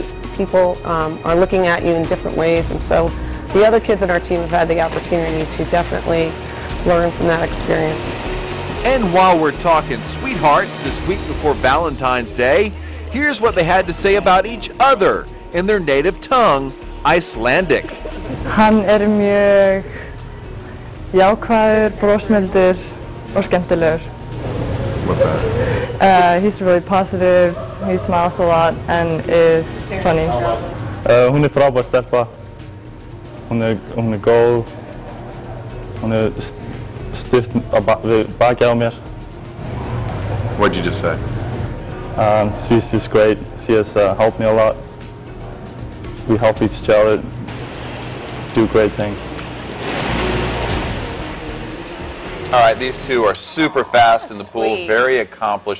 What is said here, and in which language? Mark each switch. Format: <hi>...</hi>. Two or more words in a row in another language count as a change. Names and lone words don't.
<en>People are looking at you in different ways, and so the other kids in our team have had the opportunity to definitely learn from that experience. And while we're talking sweethearts this week before Valentine's Day, here's what they had to say about each other in their native tongue, Icelandic.</en> <is>Hann mjög jákvæður, brosmildur og skemmtilegur.</is> <en>What's that? He's really positive, he smiles a lot and is funny.</en> <is>Hún frábær stelpa. Hún er góð. Hún stutt við bakið á mér.</is> <en>What'd you just say? She's just great. She has helped me a lot. We help each other do great things. All right, these two are super fast in the pool, very accomplished.</en>